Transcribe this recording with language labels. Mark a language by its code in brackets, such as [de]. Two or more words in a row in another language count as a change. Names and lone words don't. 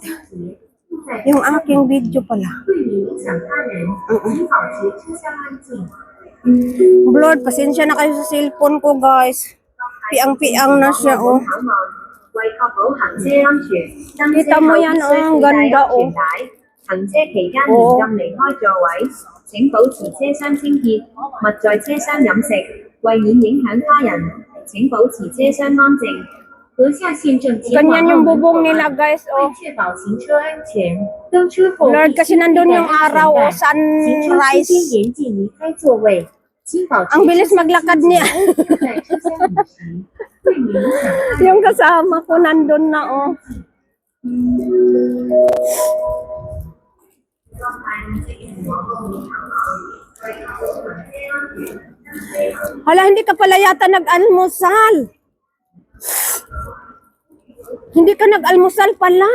[tl] Yung aking video pala. Lord, pasensya na kayo sa cellphone ko, guys. Piang-piang na siya, oh. Kita mo yan, oh. Ang ganda, oh. [yue] 行車期間嚴禁離開座位，請保持車廂清潔，勿在車廂飲食。為免影響他人，請保持車廂安靜。閣下現正前往 [tl] Ganyan yung bubong nila, guys, [yue] 為 [tl] oh. [yue] 確保行車安全，登車後 [tl] Lord, kasi nandun yung araw, oh. [yue] 行車期間 [tl] Sunrise. [yue] 嚴禁離開座位，請保持 [tl] Ang bilis maglakad niya. [yue] 在車廂飲食，為免影響他人。 [tl] Yung kasama ko nandun na, oh. Hala, hindi ka pala yata nag-almusal. Hindi ka nag-almusal pala.